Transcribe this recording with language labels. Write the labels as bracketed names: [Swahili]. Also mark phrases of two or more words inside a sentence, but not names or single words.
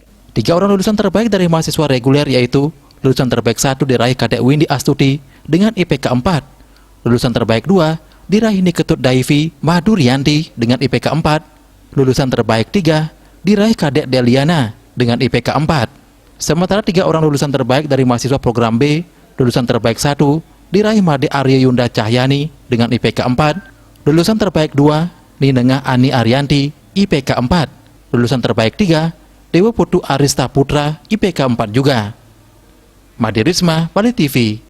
[Indonesian] 3 orang lulusan terbaik dari mahasiswa reguler yaitu lulusan terbaik 1 diraih Kadek Windy Astuti dengan IPK 4, lulusan terbaik 2 diraih Niketut Daivi Madurianti dengan IPK 4, lulusan terbaik 3 diraih Kadek Deliana dengan IPK 4. Sementara 3 orang lulusan terbaik dari mahasiswa program B, lulusan terbaik 1 diraih Made Arya Yunda Cahyani dengan IPK 4, lulusan terbaik 2 Ninengah Ani Arianti IPK 4, lulusan terbaik 3 Dewa Putu Arista Putra IPK 4 juga. Made Risma, Bali TV.